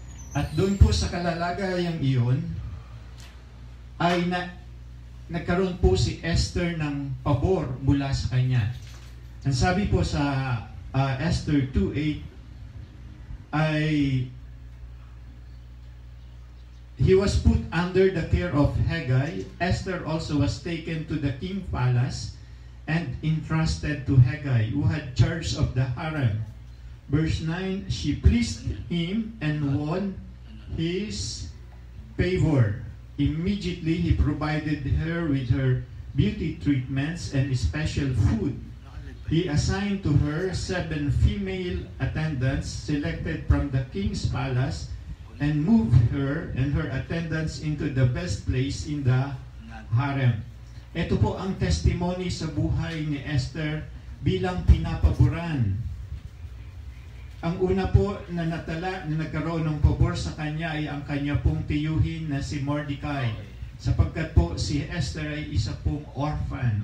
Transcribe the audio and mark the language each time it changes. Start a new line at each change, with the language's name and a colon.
Filipino: At doon po sa kalalagayang iyon ay nagkaroon po si Esther ng pabor mula sa kanya. Ang sabi po sa Esther 2:8 ay
English: he was put under the care of Haggai. Esther also was taken to the king's palace and entrusted to Haggai, who had charge of the harem. Verse 9, she pleased him and won his favor. Immediately he provided her with her beauty treatments, and special food. He assigned to her 7 female attendants selected from the king's palace and moved her and her attendants into the best place in the harem.
Filipino: Ito po ang testimony sa buhay ni Esther bilang pinapaboran. Ang una po na natala na nagkaroon ng pabor sa kanya ay ang kanya pong tiyuhin na si Mordecai. Sapagkat po si Esther ay isa pong orphan.